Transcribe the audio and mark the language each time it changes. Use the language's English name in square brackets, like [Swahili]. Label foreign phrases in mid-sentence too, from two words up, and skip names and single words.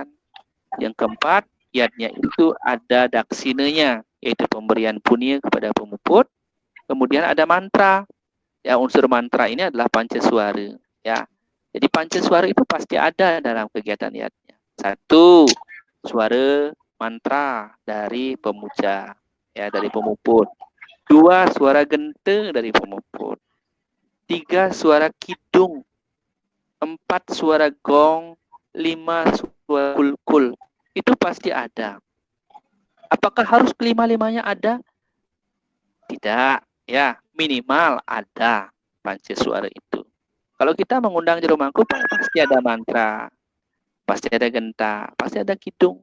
[Indonesian] Yang keempat, yatnya itu ada daksinanya, yaitu pemberian punya kepada pemuput. Kemudian ada mantra. Ya, unsur mantra ini adalah pancaswara. Ya, jadi pancaswara itu pasti ada dalam kegiatan yatnya. Satu, suara mantra dari pemuja, ya dari pemuput. Dua, suara gente dari pemuput. Tiga, suara kidung. Empat, suara gong. Lima, suara kulkul. Itu pasti ada. Apakah harus kelima-limanya ada? Tidak. Ya, minimal ada pancaswara itu. Kalau kita mengundang juru mangku, pasti ada mantra. Pasti ada genta. Pasti ada kidung.